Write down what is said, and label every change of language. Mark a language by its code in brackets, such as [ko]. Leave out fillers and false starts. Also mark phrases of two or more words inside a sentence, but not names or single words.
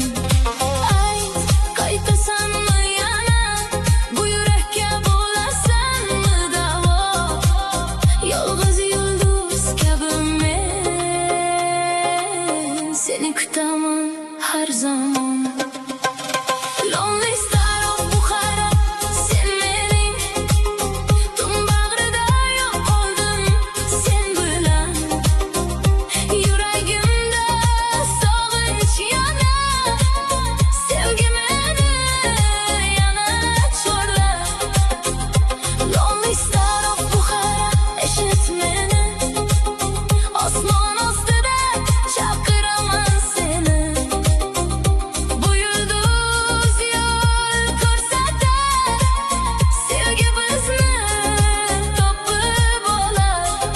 [uz] Ayt, qaytasanmi yana, bu yurakka bo'lasanmi davo? Yolg'iz yulduz kabi men seni kutaman har zamon. [en] Lonely star of Bukhara, [uz] sen mening tun bag'rida yo'q qoldim sen bilan. Yuragimda sog'inch yana, sevgi meni yana chorlar. [en] Lonely star of Bukhara, [uz] eshit meni, osmon ostida chaqiraman seni. Bu yulduz yo'l ko'rsatar, sevgi bizni topib olar.